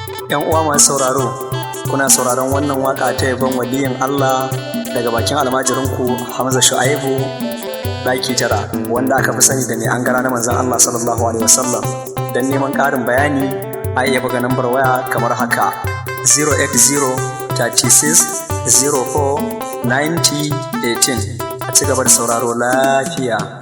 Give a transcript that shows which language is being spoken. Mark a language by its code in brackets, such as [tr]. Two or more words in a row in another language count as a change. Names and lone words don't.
[ha] Yan uwa masu sauraro, kuna sauraron wannan waka ta yabon waliyin Allah daga bakin almajirinku Hamza Shu'aibu ɗaki tara, wanda aka fi sani da mai angara na manzon Allah [ar] صلى الله عليه وسلم. [ha] Don neman ƙarin bayani, a iya buga nambar waya kamar haka: zero eight zero thirty six zero four ninety eighteen. A ci gaba da sauraro lafiya.